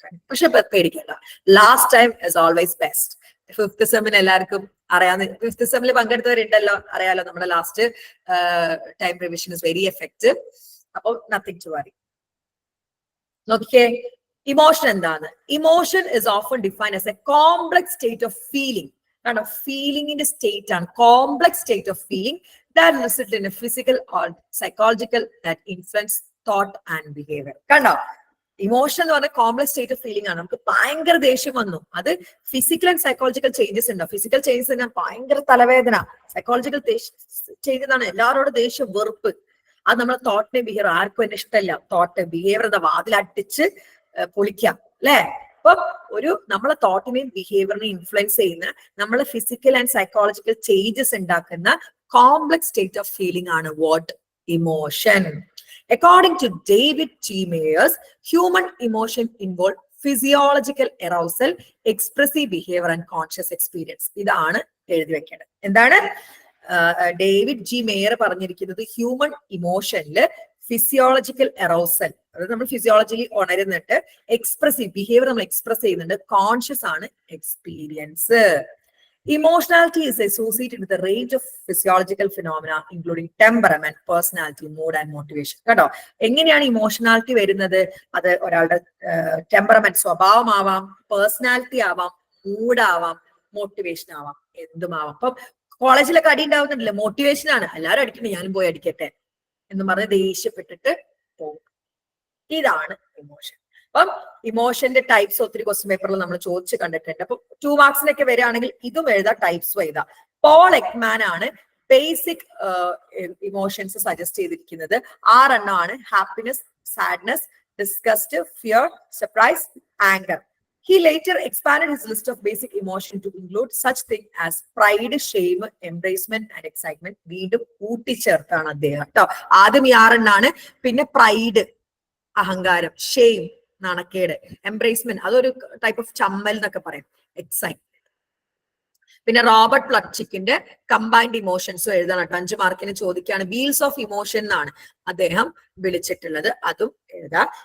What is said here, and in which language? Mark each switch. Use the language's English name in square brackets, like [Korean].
[Malayalam] പക്ഷെ പേടിക്കണ്ട, [English] Last time is always best. [Malayalam] 5th സെമ്മിന് എല്ലാവർക്കും അറിയാവുന്ന, 5th സെമ്മിൽ പങ്കെടുത്തവരുണ്ടല്ലോ, അറിയാലോ നമ്മുടെ [English] Last time revision is very effective. [Malayalam] അപ്പൊ [English] Nothing to worry. [Malayalam] നോക്കിക്കേ, ഇമോഷൻ എന്താണ്? [English] Emotion is often defined as a complex state of feeling. [Malayalam] കാരണം ഫീലിംഗിന്റെ സ്റ്റേറ്റ് ആണ്, [English] Complex state of feeling that result in a physical or psychological that influence thought and behavior. [Malayalam] കണ്ടോ, emotion എന്ന് പറഞ്ഞാൽ complex state of feeling ആണ്. നമുക്ക് ഭയങ്കര ദേഷ്യം വന്നു, അത് ഫിസിക്കൽ ആൻഡ് സൈക്കോളജിക്കൽ ചേഞ്ചസ് ഉണ്ടാവും. ഫിസിക്കൽ ചേഞ്ചസ് എന്നാൽ ഭയങ്കര തലവേദന. സൈക്കോളജിക്കൽ ചേഞ്ചസ് ആണ് എല്ലാവരോടും ദേഷ്യം, വെറുപ്പ്. അത് നമ്മളെ തോട്ടിനെ ബിഹേവിയർ ആർക്കും എന്നെ ഇഷ്ടമല്ല. തോട്ട് ബിഹേവിയർ എന്താ, വാതിലടിച്ച് പൊളിക്കാം അല്ലെ. അപ്പൊ ഒരു നമ്മളെ തോട്ടിനെയും ബിഹേവിയറിനെയും ഇൻഫ്ലുവൻസ് ചെയ്യുന്ന, നമ്മളെ ഫിസിക്കൽ ആൻഡ് സൈക്കോളജിക്കൽ ചേഞ്ചസ് ഉണ്ടാക്കുന്ന കോംപ്ലക്സ് സ്റ്റേറ്റ് ഓഫ് ഫീലിംഗ് ആണ് what? [English] Emotion. According to David G. Mayers, human emotion involve physiological arousal, expressive behavior and conscious experience. [Malayalam] ഇതാണ് എഴുതി വെക്കേണ്ടത്. എന്താണ് ഡേവിഡ് ജി മേയർ പറഞ്ഞിരിക്കുന്നത്? ഹ്യൂമൻ ഇമോഷനില് ഫിസിയോളജിക്കൽ എറൗസൽ, അതായത് നമ്മൾ ഫിസിയോളജിയിൽ ഉണരുന്നിട്ട് എക്സ്പ്രസീവ് ബിഹേവിയർ നമ്മൾ എക്സ്പ്രസ് ചെയ്യുന്നുണ്ട്. കോൺഷ്യസ് ആണ് experience. [English] Emotionality is associated with a range of physiological phenomena including temperament, personality, mood and motivation. [Malayalam] കേട്ടോ, എങ്ങനെയാണ് ഇമോഷണാലിറ്റി വരുന്നത്? അത് ഒരാളുടെ ടെമ്പറമെന്റ്, സ്വഭാവമാവാം, പേഴ്സണാലിറ്റി ആവാം, മൂഡാവാം, മോട്ടിവേഷൻ ആവാം, എന്തുമാവാം. അപ്പം കോളേജിലൊക്കെ അടി ഉണ്ടാവുന്നുണ്ടല്ലോ, മോട്ടിവേഷൻ ആണ്. എല്ലാവരും അടിക്കണേ, ഞാനും പോയി അടിക്കട്ടെ എന്ന് പറഞ്ഞ് ദേഷ്യപ്പെട്ടിട്ട് പോകും. ഇതാണ് ഇമോഷൻ. അപ്പം ഇമോഷന്റെ ടൈപ്സ് ഒത്തിരി ക്വസ്റ്റ്യൻ പേപ്പറിൽ നമ്മൾ ചോദിച്ച് കണ്ടിട്ടുണ്ട്. അപ്പൊ 2 മാർക്സിനൊക്കെ വരികയാണെങ്കിൽ ഇതും എഴുതാം, ടൈപ്സും എഴുതാം. പോൾ എക്മാൻ ആണ് ബേസിക് ഇമോഷൻസ് സജസ്റ്റ് ചെയ്തിരിക്കുന്നത്. 6 എണ്ണമാണ്: happiness, sadness, disgust, fear, surprise, anchor. [English] He later expanded his list of basic emotion to include such things as pride, shame, embracement and excitement. [Malayalam] വീണ്ടും കൂട്ടിച്ചേർത്താണ് അദ്ദേഹം കേട്ടോ. ആദ്യം ഈ 6 എണ്ണാണ്. പിന്നെ പ്രൈഡ്, അഹങ്കാരം, ഷെയിം, നാണക്കേട്, എംബ്രേസ്മെന്റ്, അതൊരു ടൈപ്പ് ഓഫ് ചമ്മൽ എന്നൊക്കെ പറയും, എക്സൈറ്റ്മെന്റ്. പിന്നെ റോബർട്ട് പ്ലച്ചിക്കിന്റെ കമ്പൈൻഡ് ഇമോഷൻസും എഴുതണം കേട്ടോ. 5 മാർക്കിന് ചോദിക്കുകയാണ്. വീൽസ് ഓഫ് ഇമോഷൻ എന്നാണ് അദ്ദേഹം വിളിച്ചിട്ടുള്ളത്, അതും എഴുതാം.